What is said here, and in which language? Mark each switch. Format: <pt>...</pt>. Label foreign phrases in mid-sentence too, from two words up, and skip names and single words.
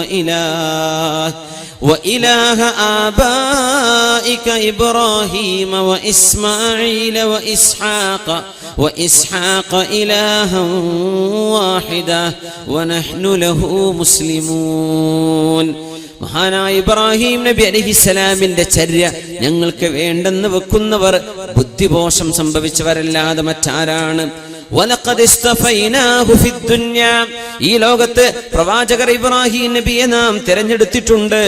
<ar>وإله آبائك إبراهيم وإسماعيل وإسحاق إلها واحدا ونحن له مسلمون.</ar> <ml>മഹാനായ ഇബ്രാഹിം നബി അലൈഹിസ്സലാമിന്റെ ചര്യ ഞങ്ങൾക്ക് വേണ്ടെന്ന് വെക്കുന്നവർ ബുദ്ധിദോഷം സംഭവിച്ചവരല്ലാതെ മറ്റാരാണ്?</ml> <ar>ولقد اصطفيناه في الدنيا,</ar> <ml>ഈ ലോകത്ത് പ്രവാചകർ ഇബ്രാഹിം നബിയെ നാം തിരഞ്ഞെടുത്തിട്ടുണ്ട്.</ml>